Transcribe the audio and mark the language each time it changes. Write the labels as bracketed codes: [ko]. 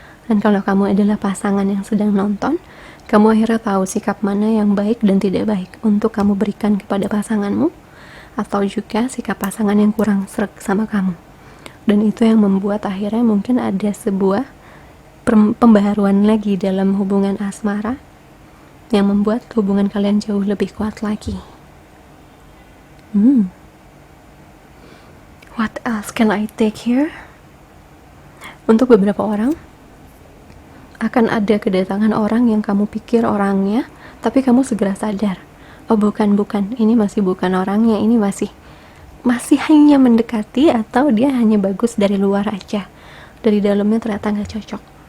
[id] Dan kalau kamu adalah pasangan yang sedang nonton, kamu akhirnya tahu sikap mana yang baik dan tidak baik untuk kamu berikan kepada pasanganmu, atau juga sikap pasangan yang kurang sreg sama kamu. Dan itu yang membuat akhirnya mungkin ada sebuah pembaharuan lagi dalam hubungan asmara yang membuat hubungan kalian jauh lebih kuat lagi. [en] What else can I take here? [id] Untuk beberapa orang akan ada kedatangan orang yang kamu pikir orangnya, tapi kamu segera sadar, oh bukan, ini masih bukan orangnya, ini masih hanya mendekati, atau dia hanya bagus dari luar aja, dari dalamnya ternyata nggak cocok.